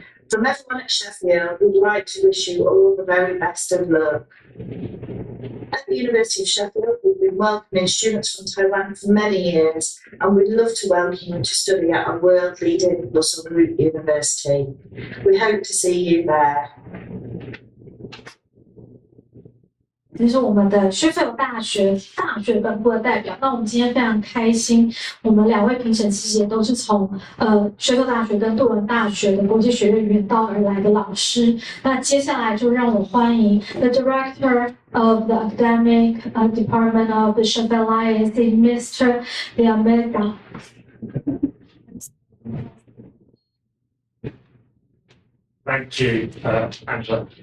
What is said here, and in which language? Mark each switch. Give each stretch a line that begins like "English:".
English: From everyone at Sheffield, we'd like to wish you all the very best of luck. At the University of Sheffield, we've been welcoming students from Taiwan for many years, and we'd love to welcome you to study at a world-leading Russell Group University. We hope to see you there.
Chinese: 这是我们的薛菲尔大学本部的代表。那我们今天非常开心，我们2位评审其实也都是从薛菲尔大学跟杜伦大学的国际学院远道而来的老师。那接下来就让我欢迎
English: the director of the academic department of the Sheffield IAC, Mr. Liameda. Thank you, Angela.